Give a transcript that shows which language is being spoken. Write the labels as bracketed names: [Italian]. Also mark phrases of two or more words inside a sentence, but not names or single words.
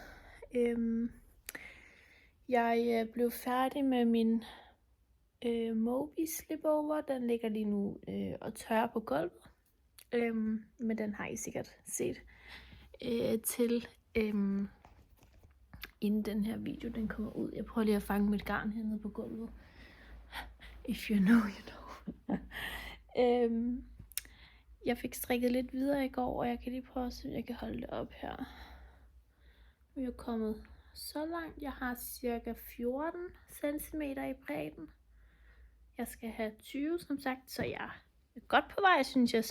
[Danish] Jeg blev færdig med min Moby slipover. Den ligger lige nu og tørrer på gulvet. Men den har I sikkert set til inden den her video den kommer ud. Jeg prøver lige at fange mit garn hernede på gulvet. [English] If you know, you know. [Danish] Jeg fik strikket lidt videre i går, og jeg kan lige prøve at se, om jeg kan holde det op her. Nu er jeg kommet så langt. Jeg har cirka 14 cm i bredden. Jeg skal have 20, som sagt, så jeg er godt på vej, synes jeg.